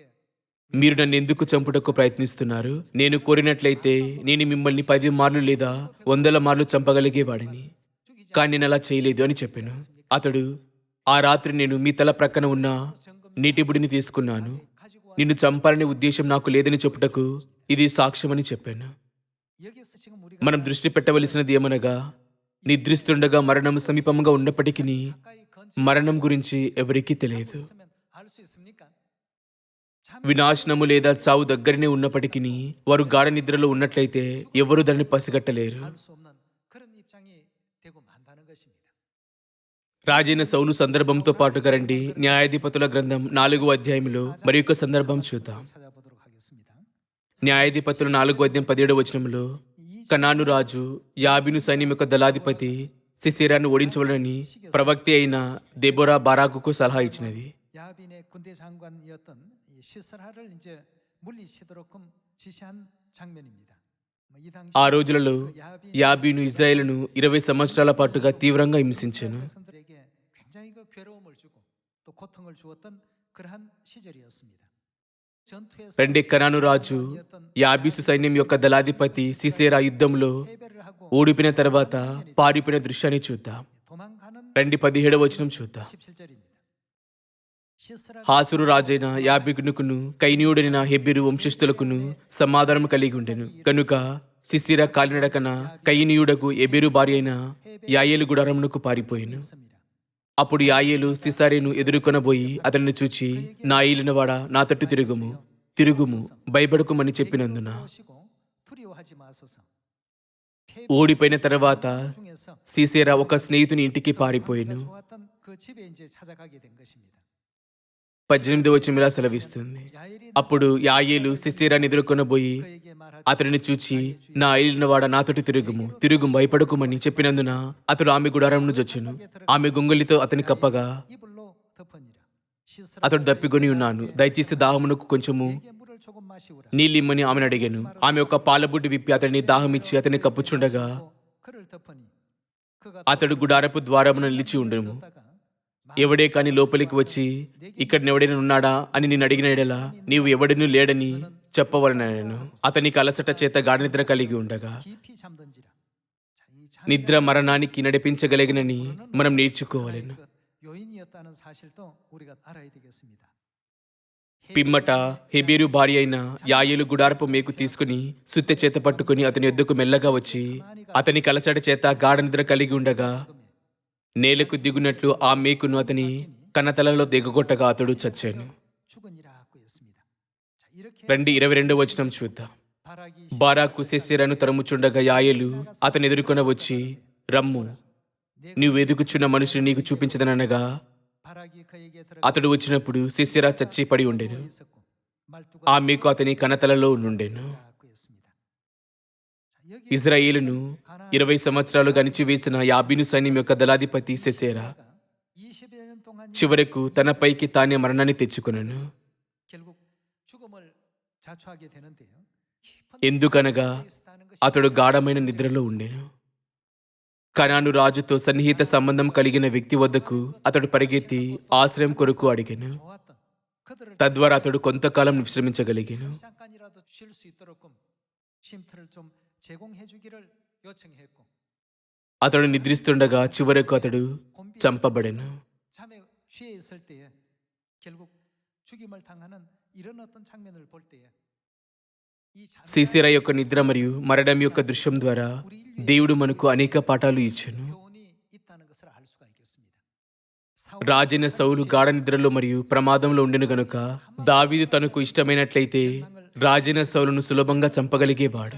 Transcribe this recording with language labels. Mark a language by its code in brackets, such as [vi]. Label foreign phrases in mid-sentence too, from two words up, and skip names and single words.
[te] మీరు నన్ను ఎందుకు చంపుటకు ప్రయత్నిస్తున్నారు? నేను కోరినట్లయితే నేను మిమ్మల్ని 10 మార్లు లేదా 100 మార్లు చంపగలిగేవాడిని, కానీ నేను అలా చేయలేదు అని చెప్పాను. అతడు, ఆ రాత్రి నేను మీ తల ప్రక్కన ఉన్న నీటిబుడిని తీసుకున్నాను. నిన్ను చంపాలనే ఉద్దేశం నాకు లేదని చెప్పుటకు ఇది సాక్ష్యమని చెప్పాను. [ko] 여기서 지금 우리가 [te] మనం దృష్టి పెట్టవలసినది ఏమనగా, నిద్రిస్తుండగా మరణం సమీపంగా ఉన్నప్పటికీ [ko] 가까이 건져 [te] మరణం గురించి ఎవరికీ తెలియదు. [ko] 있으면 알 수 있습니까? 참 [te] వినాశనము లేదా చావు దగ్గరనే ఉన్నప్పటికీ వారు గాఢ నిద్రలో ఉన్నట్లయితే ఎవరు దాన్ని పసిగట్టలేరు. [ko] 알 수 없는 그런 입장이 되고 만다는 것입니다. [te] రాజైన సౌలు సందర్భంతో పాటుగా రండి, న్యాయాధిపతుల గ్రంథం 4వ అధ్యాయంలో మరి ఒక సందర్భం చూద్దాం. [ko] 찾아보도록 하겠습니다. [te] న్యాయాధిపతులు 4వ అధ్యాయం 17వ వచనంలో, కనాను రాజు యాబీను సైన్యం యొక్క దళాధిపతి సిసెరాను ఓడించవలనని ప్రవక్త అయిన దెబోరా బారాకుకు సలహా ఇచ్చినది. [ko] 야빈의 군대 장관이었던 이 시스라를 이제 물리치도록 지시한 장면입니다. 이 당시 [te] ఆ రోజులలో యాబీను ఇజ్రాయేలును 20 సంవత్సరాల పాటుగా తీవ్రంగా హింసించెను. [ko] 백성들에게 굉장히 그 괴로움을 주고 또 고통을 주었던 그러한 시절이었습니다. 전투에서 [te] రెండే కనాను రాజు యాబీసు సైన్యం యొక్క దళాధిపతి సిసెరా యుద్ధంలో [ko] 패배를 하고 [te] ఓడిపోయిన తర్వాత పారిపోయిన దృశ్యాన్ని చూద్దాం. [ko] 도망가는 [te] 17వ వచనం చూద్దాం. [ko] 17절입니다. 시스라가 [te] హాసురు రాజైన యాబీనుకును కైనీయుడైన హెబెరు వంశస్థులకును సమాధానం కలిగి ఉండెను. కనుక సిసిరా కాలినడకన కైనీయుడకు ఎబెరు భార్య అయిన యాయేలు గుడారమునకు పారిపోయెను. [ko] 있습니다. [te] అప్పుడు యాయేలు సిసారేను ఎదుర్కొనబోయి అతన్ని చూచి, నా ఏలినవాడా, నా తట్టు తిరుగుము, తిరుగుము, భయపడకుమని చెప్పినందున [ko] 오시고 두려워하지 마소서. [te] ఓడిపోయిన తర్వాత [ko] 중에서 [te] సీసేరా ఒక స్నేహితుని ఇంటికి పారిపోయెను. [ko] 좋았던 그 집에 이제 찾아가게 된 것입니다. [te] 18వ వచనం ఇలా సెలవిస్తుంది. [ko] 야엘이 [te] అప్పుడు యాయేలు సిసేరాని ఎదుర్కొనబోయి [ko] 그에게 말하기 [te] అతనిని చూచి, నా ఏలినవాడ నాతోటి తిరుగుము, తిరుగుము, భయపడకుమని చెప్పినందున అతడు ఆమె గుడారమును జొచ్చెను. ఆమె గొంగలితో అతని కప్పగా, [ko] 이불로 덮으니라. 시스라 [te] అతడు దప్పికొని ఉన్నాను, దయచేసి దాహమునకు కొంచెము [ko] 에게 물을 조금 마시우라. [te] నీళ్ళిమ్మని ఆమెను అడిగాను. ఆమె ఒక పాలబుడ్డి విప్పి అతన్ని దాహమిచ్చి అతన్ని కప్పుచుండగా [ko] 그를 덮으니 그가 [te] అతడు గుడారపు ద్వారమున నిలిచి ఉండెను. [ko] 떴다가 [te] ఎవడే కాని లోపలికి వచ్చి, ఇక్కడ ఎవడైనా ఉన్నాడా అని నేను అడిగిన ఎడలా నీవు ఎవడనూ లేడని చెప్పవలనను. అతనికి అలసట చేత గాఢ నిద్ర కలిగి ఉండగా, [ko] 깊이 잠든지라. 자, 이 [te] నిద్ర మరణానికి నడిపించగలిగినని మనం నేర్చుకోవాలను. [ko] 그 요인이었다는 사실도 우리가 알아야 되겠습니다. [te] పిమ్మట హెబెరు భార్య అయిన యాయేలు గుడారపు మేకు తీసుకుని సుత్తె చేత పట్టుకుని అతని యొద్దకు మెల్లగా వచ్చి అతని కలసట చేత గాఢ నిద్ర కలిగి ఉండగా నేలకు దిగునట్లు ఆ మేకును అతని కన్నతలలో దిగగొట్టగా అతడు చచ్చాను. [ko] 죽으니라고 했습니다. 자, 이렇게 [te] 22వ వచనం చూద్దాం. [ko] 바라기 [te] బారాకు సిసెరాను తరుముచుండగా యాయేలు అతని ఎదుర్కొన వచ్చి, రమ్ము, నీవు వెదుకుచున్న మనుషుని నీకు చూపించదనగా [ko] 바라기 그에게 [te] అతడు వచ్చినప్పుడు సిసెరా చచ్చి పడి ఉండెను. [ko] 있었고 말투가 [te] ఆ మేకు అతని కన్నతలలో నుండెను. [ko] 라고 했습니다. 자, 여기 [te] ఇజ్రాయేలును 20 సంవత్సరాలు గణిచివేసిన యాబీను సైన్యం యొక్క దళాధిపతి సిసెరా [ko] 20여 년 동안 [te] చివరకు తనపైకి తానే మరణాన్ని తెచ్చుకొనెను. [ko] 결국 죽음을 자초하게 되는데요. 깊은 [te] ఎందుకనగా [ko] 데에 있었다는 것이 [te] అతడు గాఢమైన నిద్రలో ఉండెను. కనాను రాజుతో సన్నిహిత సంబంధం కలిగిన వ్యక్తి వద్దకు అతడు పరిగెత్తి ఆశ్రయం కొరకు అడిగెను. [ko] 좋았던 그들을 [te] తద్వారా అతడు కొంతకాలం విశ్రమించగలిగెను. [ko] 잠깐이라도 쉴 수 있도록 쉼터를 좀 제공해 주기를 요청했고 [te] అతడు నిద్రిస్తుండగా చివరకు అతడు చంపబడెను. [ko] 잠에 취해 있을 때에 결국 죽임을 당하는 이런 어떤 장면을 볼 때에 이 [te] సీసెరా యొక్క నిద్ర మరియు మరణం యొక్క దృశ్యం ద్వారా దేవుడు మనకు అనేక పాఠాలు ఇచ్చెను. [ko] 교훈이 있다는 것을 알 수가 있겠습니다. [te] రాజైన సౌలు గాఢ నిద్రలో మరియు ప్రమాదంలో ఉండెను గనుక దావీదు తనకు ఇష్టమైనట్లయితే రాజైన సౌలును సులభంగా చంపగలిగేవాడు.